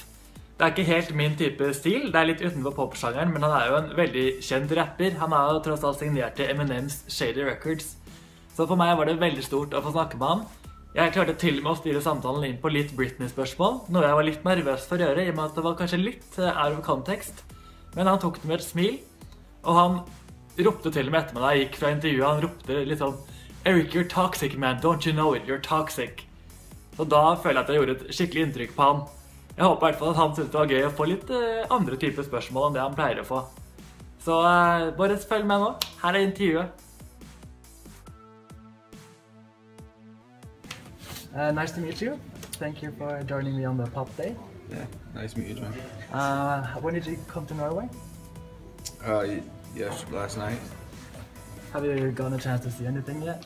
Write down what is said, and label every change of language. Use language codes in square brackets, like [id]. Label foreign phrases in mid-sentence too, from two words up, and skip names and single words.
[no] Det er ikke helt min type stil, det er litt utenfor popsjangeren, men han er jo en veldig kjent rapper. Han er jo tross alt signert til Eminems Shady Records. Så for meg var det veldig stort å få snakke med han. Jeg klarte til og med å styre samtalen inn på litt Britney-spørsmål, noe jeg var litt nervøs for å gjøre, i og med at det var kanskje litt [en] out of context. [no] Men han tok det med et smil, og han ropte til og med etter meg da jeg gikk fra intervjuet. Han ropte litt sånn «Erik, [en] you're toxic, man. Don't you know it? You're toxic». [no] Så da føler jeg at jeg gjorde et skikkelig inntrykk på han. Jeg håper i hvert fall at han synes det var gøy å få litt andre typer spørsmål enn det han pleier å få. Så bare følg med nå. Her er intervjuet. [en] Nice to meet you. Thank you for joining me on the Pop Day. Yeah, nice to meet you, John. When did you come to Norway? Yes, last night. Have you gotten a chance to see anything yet?